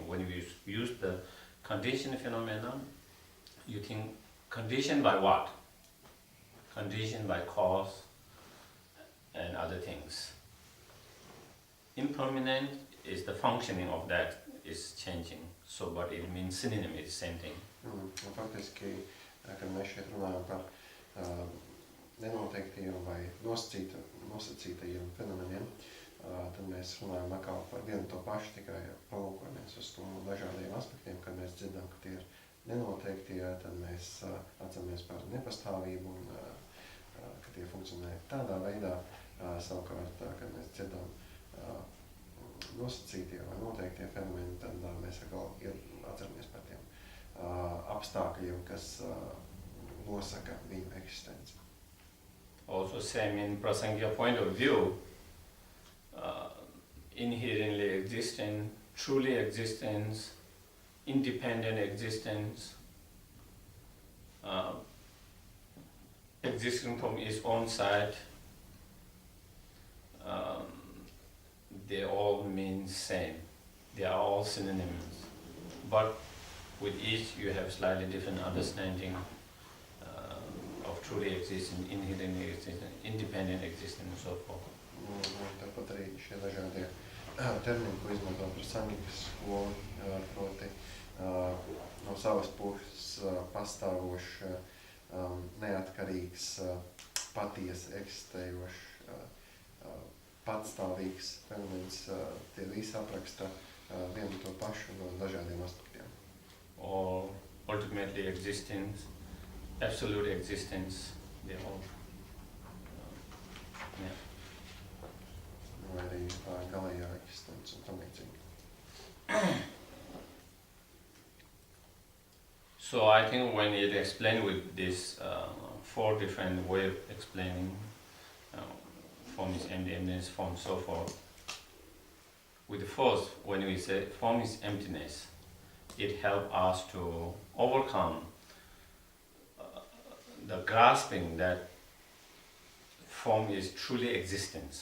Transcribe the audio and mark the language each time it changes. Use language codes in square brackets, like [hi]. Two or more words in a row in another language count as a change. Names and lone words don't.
[en] When you use the conditioned phenomena, you think conditioned by what? Conditioned by cause and other things. Impermanent is the functioning of that is changing. So, but it means synonym, it's the same thing. [lv] Faktiski, kad mēs šeit runājam par nenoteiktiem vai nosacītajiem fenomeniem, tad mēs runājam atkal par vienu to pašu, tikai palūkojamies uz to dažādiem aspektiem, kad mēs dzirdam, ka tie ir nenoteiktie, tad mēs atceramies par nepastāvību un ka tie funkcionē tādā veidā. Savukārt, kad mēs dzirdam nosacītie vai noteiktie fenomeni, tad mēs atkal atceramies par tiem apstākļiem, kas nosaka viņu eksistenci. [en] Also same in Prasangya point of view, inherently existent, truly existence, independent existence, existing from its own side, they all mean same. They are all synonyms. But with each you have slightly different understanding of truly existing, inherent existence, independent existence and so forth. [lv] Un tāpat arī šie dažādie termini, ko izmanto par sangikas skolu, proti no savas puses pastāvošs, neatkarīgs, patiesi eksistējošs, patstāvīgs fenomens, tie visi apraksta vienu to pašu no dažādiem aspektiem. [en] Or ultimately existence, absolute existence, they all. Yeah. [lv] Vai arī galējā eksistence un tam līdzīgi. [en] So I think when it explained with this 4 different way of explaining form is empty, emptiness, form, so forth. With the first, when we say form is emptiness, it helps us to overcome the grasping that form is truly existence.